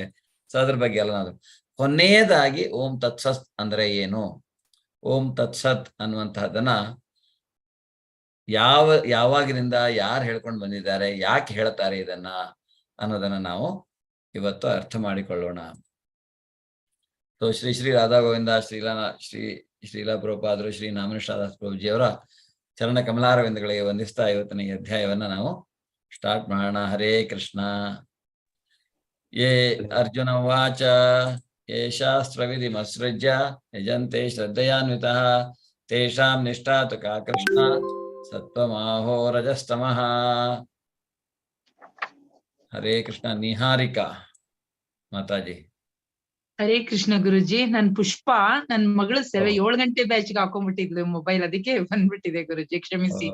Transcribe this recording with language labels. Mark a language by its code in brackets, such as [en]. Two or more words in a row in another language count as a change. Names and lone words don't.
[kn] ಸೊ ಅದ್ರ ಬಗ್ಗೆ ಎಲ್ಲ ನಾವು ಕೊನೆಯದಾಗಿ [sa] ಓಂ ತತ್ಸತ್ [kn] ಅಂದ್ರೆ ಏನು, [sa] ಓಂ ತತ್ಸತ್ [kn] ಅನ್ನುವಂತಹದನ್ನ ಯಾವಾಗಿನಿಂದ ಯಾರು ಹೇಳ್ಕೊಂಡು ಬಂದಿದ್ದಾರೆ, ಯಾಕೆ ಹೇಳ್ತಾರೆ ಇದನ್ನ ಅನ್ನೋದನ್ನ ನಾವು ಇವತ್ತು ಅರ್ಥ ಮಾಡಿಕೊಳ್ಳೋಣ. ಸೊ ಶ್ರೀ ರಾಧಾ ಗೋವಿಂದ ಶ್ರೀಲಾ ಪ್ರಭುಪಾದರು, ಶ್ರೀ ನಾಮನಿಷ್ಠಾದಾಸ್ ಪ್ರಭುಜಿಯವರ ಚರಣ ಕಮಲಾರವಿಂದಗಳಿಗೆ ವಂದಿಸ್ತಾ ಇವತ್ತಿನ ಈ ಅಧ್ಯಾಯವನ್ನ ನಾವು ಸ್ಟಾರ್ಟ್ ಮಾಡೋಣ. [sa] ಹರೇ ಕೃಷ್ಣ. ಯೇ ಅರ್ಜುನ ಉವಾಚ ಯೇ ಶಾಸ್ತ್ರವಿಧಿಮತ್ಸೃಜ್ಯ ಯಜಂತೆ ಶ್ರದ್ಧಯಾನ್ವಿತಃ ತೇಷಾಂ ನಿಷ್ಠಾ ತು ಕಾ ಕೃಷ್ಣ ಸತ್ವಮಾಹೋ ರಜಸ್ತಮಃ. ಹರೇ ಕೃಷ್ಣ. ನಿಹಾರಿಕಾ ಮಾತಾಜಿ. ಹರೇ ಕೃಷ್ಣ ಗುರುಜಿ. [kn] ನನ್ ಪುಷ್ಪ ನನ್ ಮಗಳು 7 ಗಂಟೆ ಬ್ಯಾಚ್ಗೆ ಹಾಕೊಂಡ್ಬಿಟ್ಟಿದ್ಲು ಮೊಬೈಲ್, ಅದಕ್ಕೆ ಬಂದ್ಬಿಟ್ಟಿದೆ ಗುರುಜಿ, ಕ್ಷಮಿಸಿ.